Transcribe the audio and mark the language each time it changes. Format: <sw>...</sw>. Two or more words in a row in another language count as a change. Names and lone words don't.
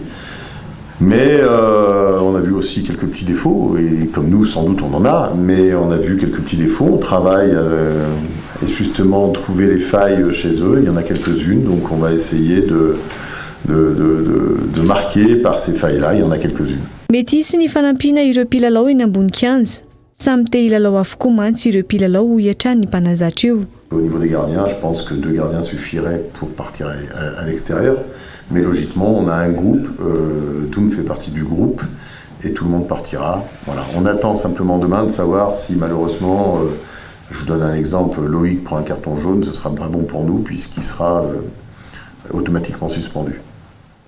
<fr>Mais on a vu aussi quelques petits défauts, et comme nous, sans doute, on en a, mais on a vu quelques petits défauts. On travaille et justement trouver les failles chez eux. Il y en a quelques-unes, donc on va essayer de marquer par ces failles-là. Il y en a quelques-unes.</fr> <mg>Mety hisy ny fanampina ireo mpilalao eny ambony kianja. Samy te hilalao avokoa mantsy ireo mpilalao ho hiatrany ny mpanazatra io.</mg> <fr>Au niveau des gardiens, je pense que 2 gardiens suffiraient pour partir à l'extérieur. Mais logiquement, on a un groupe, Toum fait partie du groupe, et tout le monde partira. Voilà. On attend simplement demain de savoir si malheureusement, je vous donne un exemple, Loïc prend un carton jaune, ce ne sera pas bon pour nous puisqu'il sera automatiquement suspendu.</fr>